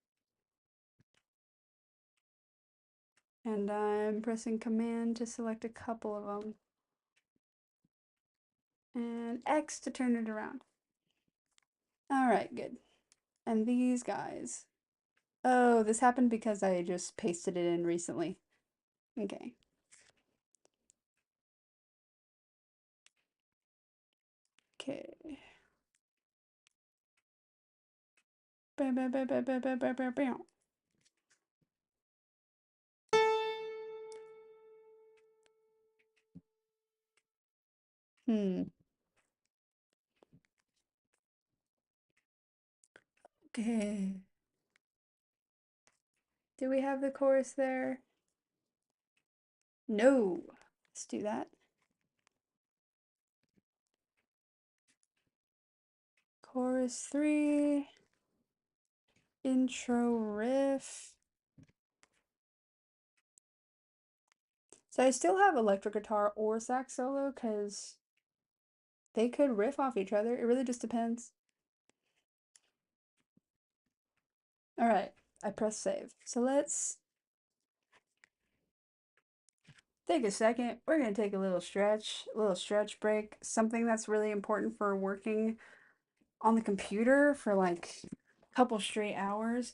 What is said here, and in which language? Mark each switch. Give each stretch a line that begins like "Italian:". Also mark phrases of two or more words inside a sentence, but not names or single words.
English: And I'm pressing Command to select a couple of them. And X to turn it around. Alright, good. And these guys. Oh, this happened because I just pasted it in recently. Okay. Okay. Bam, bam, bam, bam, bam, bam, bam, bam, bam. Hmm. Okay. Do we have the chorus there? No. Let's do that. Chorus 3. Intro riff. So I still have electric guitar or sax solo because they could riff off each other. It really just depends. All right, I press save. So let's take a second. We're gonna take a little stretch break. Something that's really important for working on the computer for like a couple straight hours.